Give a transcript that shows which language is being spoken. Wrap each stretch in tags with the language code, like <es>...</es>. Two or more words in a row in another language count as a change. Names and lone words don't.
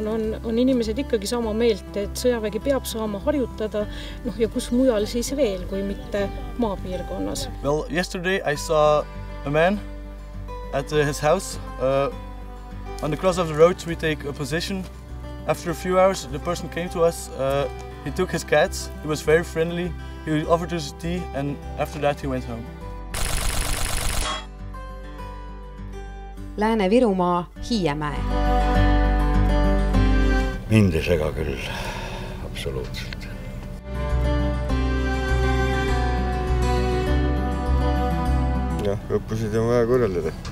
<et>on inimesed ikkagi sama meelt, et sõjavägi peab saama harjutada, ja kus mujal siis veel, kui mitte maapiirkonnas.</et> <en>Well, yesterday I saw a man at his house. On the cross of the road we take a position. After a few hours the person came to us. He took his cats. He was very friendly. He offered us tea and after that he went home.</en> <et>Lääne-Virumaa Hiiemäe. Mind ei sega küll, absoluutselt. Jah, õppusid on vaja korraldada.</et>